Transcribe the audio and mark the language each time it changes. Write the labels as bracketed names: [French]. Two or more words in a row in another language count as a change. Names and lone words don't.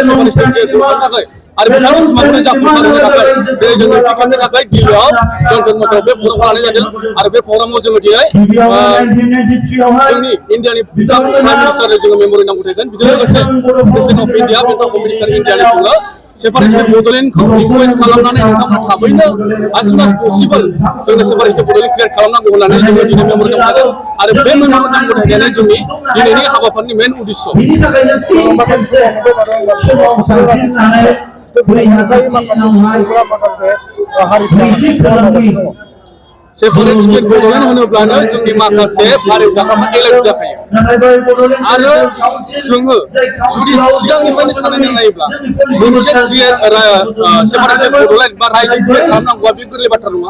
[English] separate state [Bodo] खालामनो थाखाय आरो बिथांनि सिमांखौ जाफुंसार होनो थाखाय दिनै जोङो टिकेटनि थाखाय दिल्लीयाव जन्तर मन्थराव बे प्रग्रामखौ लानाय जादों आरो बे प्रग्रामाव जोङो दिनै जोंनि इन्डियानि बिथां [English] prime ministerno [Bodo] जोङो मेम'रेन्डाम गथायगोन बेजों लोगोसे [English] president of India Bengal home minister Indiani [Bodo] जोङो [English] separate state [Bodo] बड'लेण्डखौ रिक्वेस्ट खालामनानै नोंथांमोना थाबैनो [English] as soon as possible [Bodo] जोंनो [English] separate state [Bodo] बड'लेण्ड क्रिएट खालामनांगौ होननानै जोङो दिनै मेम'रेन्डाम होदों आरो बे मेम'रेन्डाम गथायनायानो जोंनि दिनैनि हाबाफारिनि मेन उद्देश्य बिनि थाखायनो [English] separate state [Bodo] बड'लेण्ड होनोब्लानो जोंनि माखासे फारिग जाग्राफ्रा एलार्ट जाखायो आरो जोङो जुदि सिगांनिफ्रायनो साननानै नायोब्ला मोनसे [English] separate state [Bodo] बड'लेण्ड बा रायजो क्रिएट खालामनांगौआ बे गोरलै बाथ्रा नङा